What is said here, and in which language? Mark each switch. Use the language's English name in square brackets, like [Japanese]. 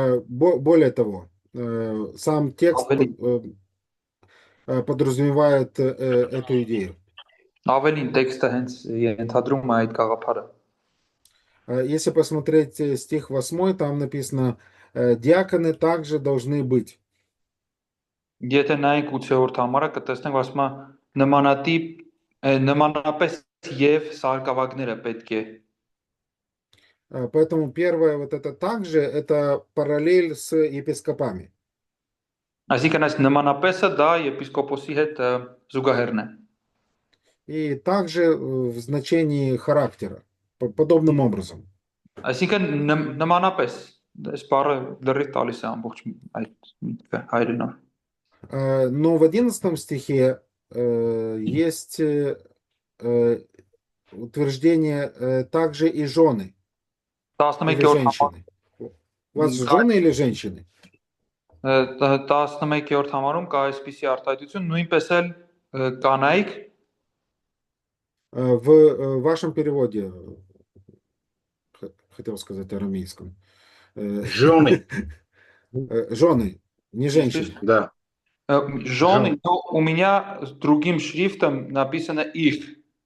[Russian] Более того, сам текст подразумевает эту идею. [Armenian] Ավելին տեքստը հենց ենթադրում է այդ գաղափարը. [Russian] Если посмотреть стих 8, там написано: диаконы также должны быть. [Armenian] Եթե նայենք 8-րդ համարը կտեսնենք, որ ասում է նմանատիպ նմանապես եւ սարկավագները պետք է։ [Russian] Поэтому первое вот это также, это параллель с епископами. [Armenian] Այսինքն այս նմանապեսը դա եպիսկոպոսի հետ զուգահեռն է։ [Russian] И также в значении характера, подобным образом. [Armenian] Այսինքն նմանապես այս բառը լրիվ տալիս է ամբողջ այդ միտքը հայրենով։ [Russian] Но в 11 стихе есть утверждение также и жены или [Armenian] 11-րդ [Russian] женщины. У вас жены или женщины? [Armenian] 11-րդ համարում կա այսպիսի արտահայտություն, նույնպես էլ կանայք [Russian] В вашем переводе, хотел сказать арамейском, Жены. жены, не женщины. Да. Жены, но у меня с другим шрифтом написано их.